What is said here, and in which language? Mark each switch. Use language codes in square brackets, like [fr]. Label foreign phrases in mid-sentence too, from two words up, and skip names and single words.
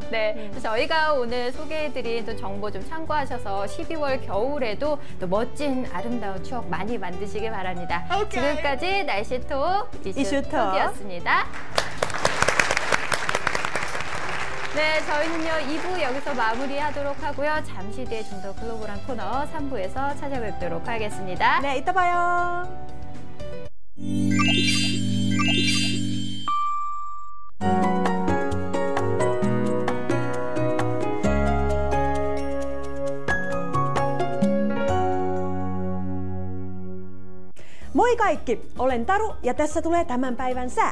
[ko] 네, 그래서 저희가 오늘 소개해드린 또 정보 좀 참고하셔서 12월 겨울에도 또 멋진 아름다운 추억 많이 만드시길 바랍니다. 지금까지 날씨톡 이슈톡이었습니다. 네, 저희는요 2부 여기서 마무리하도록 하고요. 잠시 뒤에 좀 더 글로벌한 코너 3부에서 찾아뵙도록 하겠습니다. 네, 이따 봐요. [fi] Moi kaikki, olen Taru ja tässä tulee tämän päivän sää.